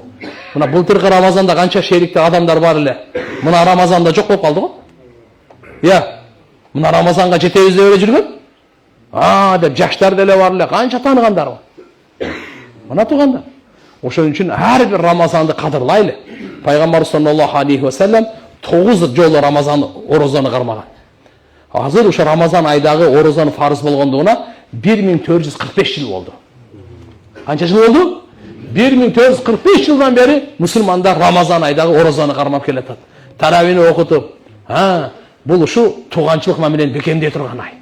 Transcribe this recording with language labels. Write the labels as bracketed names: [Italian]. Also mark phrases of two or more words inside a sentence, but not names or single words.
[Kyrgyz] Мына былтыркы Рамазанда канча шериктер адамдар бар эле. Мына Рамазанда жок болуп калды го. Мына Рамазанга жетебиз деп эле жүргөн. Деп жаштар деле бар эле, канча тааныгандар бар. Мына туугандар. Ошон үчүн ар бир Рамазанды кадырлайлы. Пайгамбар [Arabic] صلى الله عليه وسلم [Kyrgyz] 9 жолу Рамазан орозону кармаган. Азыр ошо Рамазан айдагы орозону фарыз болгондугуна 1445 жыл болду. Канча жыл болду? 1445 жылдан бери мусулмандар Рамазан айдагы орозону кармап келатат. Таравини окутуп, бул ушу тууганчылык мамилени бекемдей турган ай.